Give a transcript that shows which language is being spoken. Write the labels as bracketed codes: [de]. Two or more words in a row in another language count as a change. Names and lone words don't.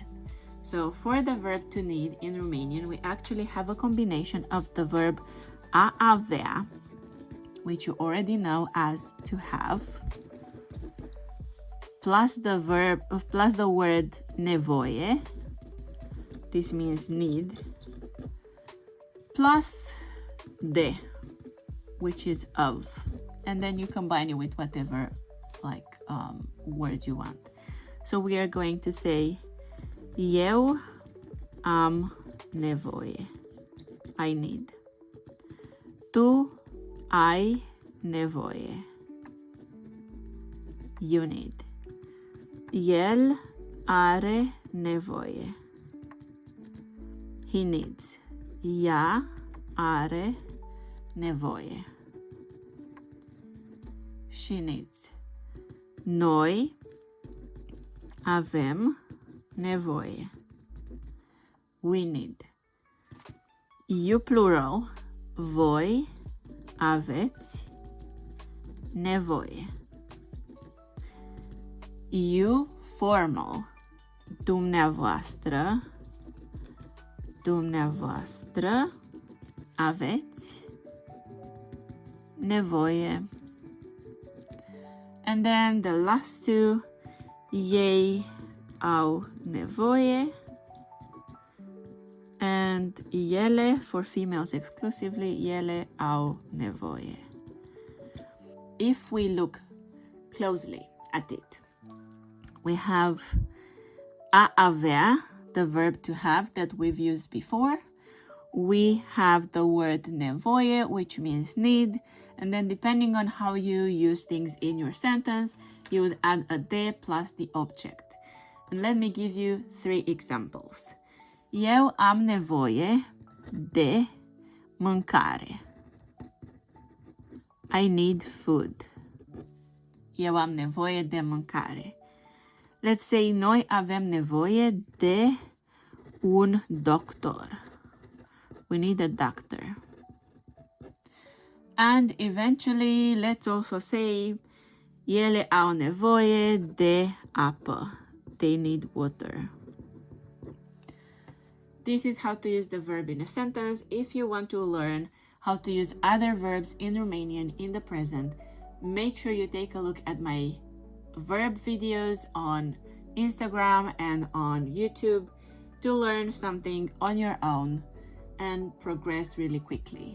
[en] So for the verb to need in Romanian, we actually have a combination of the verb [ro] a avea, [en] which you already know as to have, plus the word nevoie, this means need, plus de, which is of, and then you combine it with whatever words you want. So we are going to say [ro] eu am nevoie, [en] I need. [ro] Tu ai nevoie, [en] you need. [ro] El are nevoie, [en] he needs. [ro] Ea are nevoie, [en] she needs. [ro] Noi avem nevoie, [en] we need. You plural, [ro] voi aveți nevoie. [en] You formal, [ro] dumneavoastră aveți nevoie. [en] And then the last two, [ro] ei au nevoie, [en] and ele for females exclusively, [ro] ele au nevoie. [en] If we look closely at it, we have [ro] a avea, [en] the verb to have that we've used before. We have the word nevoie, which means need, and then depending on how you use things in your sentence, you would add a de plus the object. And let me give you 3 examples. [ro] Eu am nevoie de mâncare. [en] I need food. [ro] Eu am nevoie de mâncare. [en] Let's say [ro] noi avem nevoie de un doctor. [en] We need a doctor. And eventually, let's also say [ro] ele au nevoie de apă. [en] They need water. This is how to use the verb in a sentence. If you want to learn how to use other verbs in Romanian in the present, make sure you take a look at my verb videos on Instagram and on YouTube to learn something on your own and progress really quickly.